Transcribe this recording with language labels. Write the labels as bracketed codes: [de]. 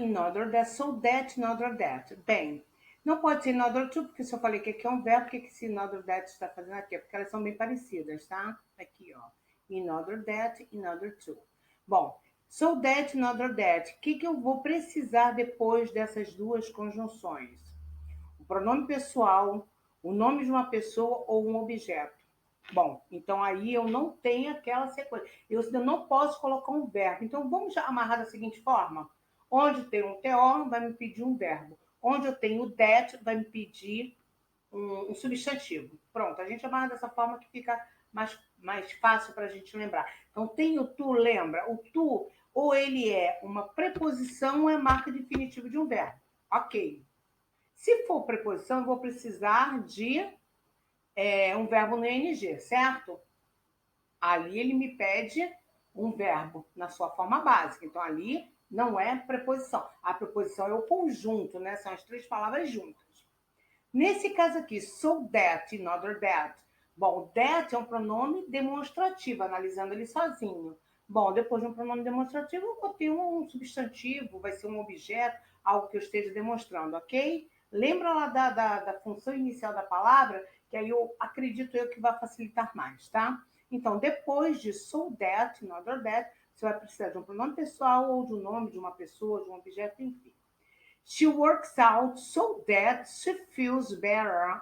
[en] In order that, so that, in order that. [pt] Bem, não pode ser [en] in order to, [pt] porque se eu falei que aqui é um verbo, o que esse [en] in order that [pt] está fazendo aqui? Porque elas são bem parecidas, tá? Aqui, ó. [en] In order that, in order to. [pt] Bom, [en] so that, in order that. [pt] O que eu vou precisar depois dessas duas conjunções? O pronome pessoal, o nome de uma pessoa ou um objeto. Bom, então aí eu não tenho aquela sequência. Eu não posso colocar um verbo. Então vamos já amarrar da seguinte forma: onde tem um TO, vai me pedir um verbo. Onde eu tenho that, vai me pedir um substantivo. Pronto, a gente amarra dessa forma que fica mais fácil para a gente lembrar. Então tem o tu, lembra? O tu, ou ele é uma preposição ou é marca definitiva de um verbo. Ok. Se for preposição, eu vou precisar de um verbo no ING, certo? Ali ele me pede um verbo na sua forma básica. Então, ali não é preposição. A preposição é o conjunto, né? São as três palavras juntas. Nesse caso aqui, [en] so that, in order that. [pt] Bom, that é um pronome demonstrativo, analisando ele sozinho. Bom, depois de um pronome demonstrativo, eu vou ter um substantivo, vai ser um objeto, algo que eu esteja demonstrando, ok? Lembra lá da função inicial da palavra, que aí eu acredito eu que vai facilitar mais, tá? Então, depois de [en] so that, in order that, [pt] você vai precisar de um pronome pessoal ou de um nome de uma pessoa, de um objeto, enfim. [en] She works out so that she feels better.